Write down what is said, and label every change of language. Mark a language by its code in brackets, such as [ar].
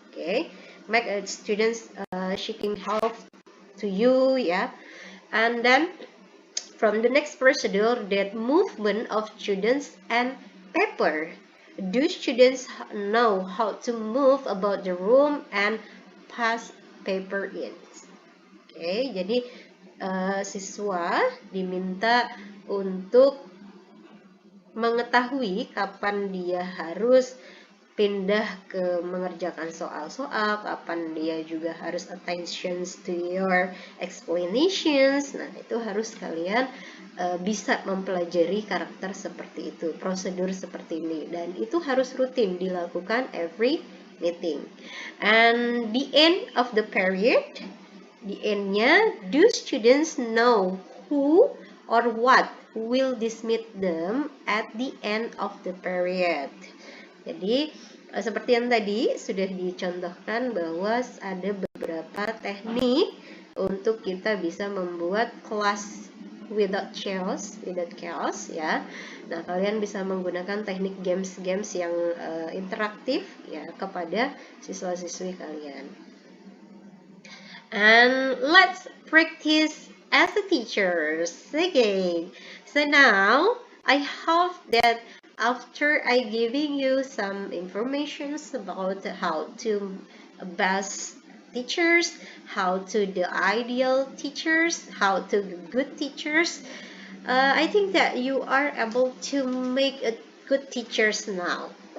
[en] Okay, make students seeking help to you, ya. And then from the next procedure, that movement of students and paper. Do students know how to move about the room and pass paper in? [id] Oke, jadi siswa diminta untuk mengetahui kapan dia harus pindah ke mengerjakan soal-soal, kapan dia juga harus [en] attention to your explanations. [id] Nah, itu harus kalian bisa mempelajari karakter seperti itu, prosedur seperti ini, dan itu harus rutin dilakukan [en] every meeting. And the end of the period, the end-nya, do students know who or what will dismiss them at the end of the period? [id] Jadi seperti yang tadi sudah dicontohkan bahwa ada beberapa teknik untuk kita bisa membuat kelas [en] without chaos [id] ya. Nah, kalian bisa menggunakan teknik games yang interaktif ya kepada siswa-siswi kalian. [en] And let's practice as a teachers again. So now I hope that after I giving you some information about how to best teachers, how to the ideal teachers, how to good teachers, I think that you are able to make a good teachers now.